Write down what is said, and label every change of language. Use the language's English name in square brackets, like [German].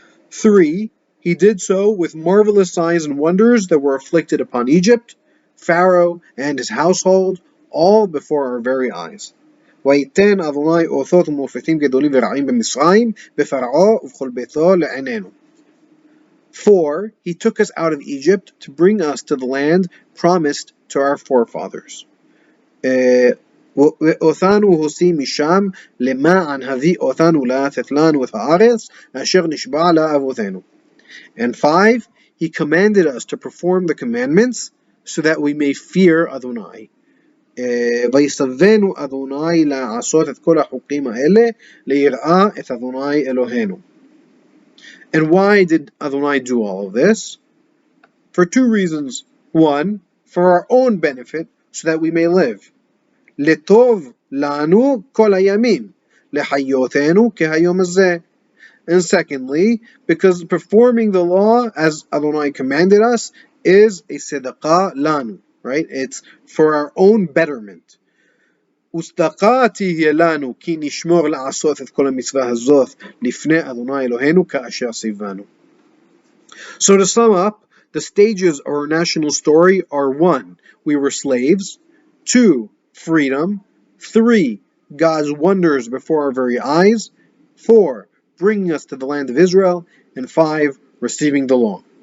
[English] 3. He did so with marvelous signs and wonders that were afflicted upon Egypt, Pharaoh, and his household, all before our very eyes. [Hebrew] ויתן אדוני אותות ומופתים גדולים ורעים במצרים, בפרעה ובכל ביתו לעינינו. [English] 4. He took us out of Egypt to bring us to the land promised to our forefathers. [Hebrew] אותנו הוציא משם למען הביא אותנו לתת לנו את הארץ אשר נשבע לאבותינו. [English] And 5. He commanded us to perform the commandments so that we may fear Adonai. [Hebrew] ויסבנו אדוני לעשות את כל החוקים האלה ליראה את אדוני אלוהינו. [English] And why did Adonai do all of this? For 2 reasons. 1, for our own benefit, so that we may live. [Hebrew] לטוב לנו כל הימים, לחיותנו כהיום הזה. [English] And secondly, because performing the law as Adonai commanded us is a tzedakah lanu, right? It's for our own betterment. [Hebrew] וצדקה תהיה לנו כי נשמור לעשות את כל המצווה הזאת לפני אדוני אלוהינו כאשר ציוונו. [English] So to sum up, the stages of our national story are 1. We were slaves. 2. Freedom. 3. God's wonders before our very eyes. 4. Bringing us to the land of Israel. And 5. Receiving the law.